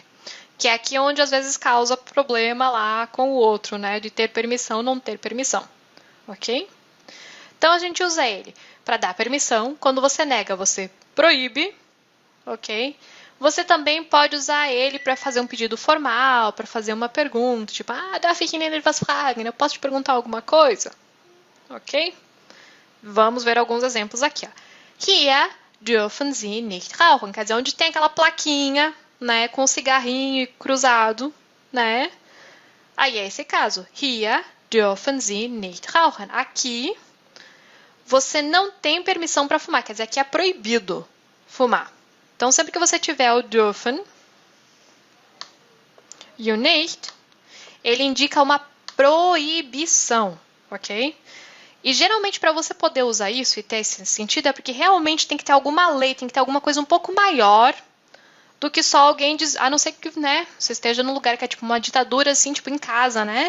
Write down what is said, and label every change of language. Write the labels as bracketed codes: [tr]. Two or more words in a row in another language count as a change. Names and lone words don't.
[pt] Que é aqui onde às vezes causa problema lá com o outro, né? De ter permissão ou não ter permissão, ok? Então a gente usa ele para dar permissão. Quando você nega, você proíbe, ok? Você também pode usar ele para fazer um pedido formal, para fazer uma pergunta, tipo, [de] darf ich Ihnen etwas fragen? [pt] Eu posso te perguntar alguma coisa? Ok? Vamos ver alguns exemplos aqui. Ó. [de] Hier dürfen Sie nicht rauchen. [pt] Quer dizer, onde tem aquela plaquinha, né, com o cigarrinho cruzado, né? Aí é esse caso. [de] Hier dürfen Sie nicht rauchen. [pt] Aqui você não tem permissão para fumar. Quer dizer, aqui é proibido fumar. Então, sempre que você tiver o dürfen e o nicht, ele indica uma proibição, ok? E geralmente para você poder usar isso e ter esse sentido é porque realmente tem que ter alguma lei, tem que ter alguma coisa um pouco maior do que só alguém diz, a não ser que, né, você esteja num lugar que é tipo uma ditadura assim, tipo em casa, né?